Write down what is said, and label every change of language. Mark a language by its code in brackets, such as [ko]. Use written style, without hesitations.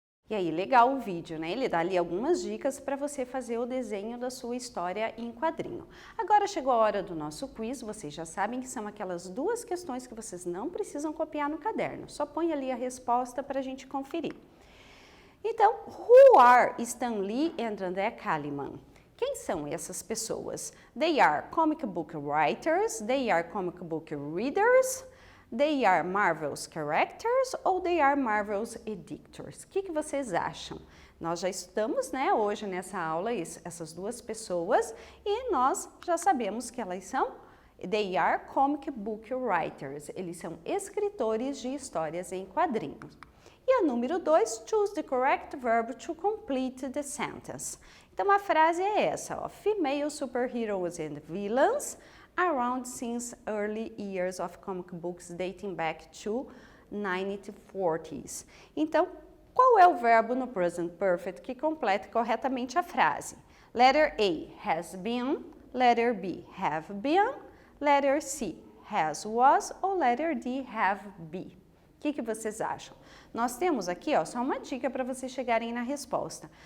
[pt] E aí, legal o vídeo, né? Ele dá ali algumas dicas para você fazer o desenho da sua história em quadrinho. Agora chegou a hora do nosso quiz. Vocês já sabem que são aquelas 2 questões que vocês não precisam copiar no caderno. Só põe ali a resposta para a gente conferir. Então, [en] who are Stan Lee and André Kaliman? [pt] Quem são essas pessoas? [en] They are comic book writers, they are comic book readers, they are Marvel's characters [pt] ou [en] they are Marvel's editors? [pt] O que vocês acham? Nós já estamos, né, hoje nessa aula, essas 2 pessoas, e nós já sabemos que elas são, [en] they are comic book writers, [pt] eles são escritores de histórias em quadrinhos. E a número 2, [en] choose the correct verb to complete the sentence. [pt] Então a frase é essa, ó, [en] female superheroes and villains around since early years of comic books dating back to 1940s. [pt] Então, qual é o verbo no present perfect que completa corretamente a frase? [en] Letter A, has been. Letter B, have been. Letter C, has, was. [pt] Ou [en] letter D, have, be. [pt] O que vocês acham? Nós temos aqui, ó, só uma dica para vocês chegarem na resposta.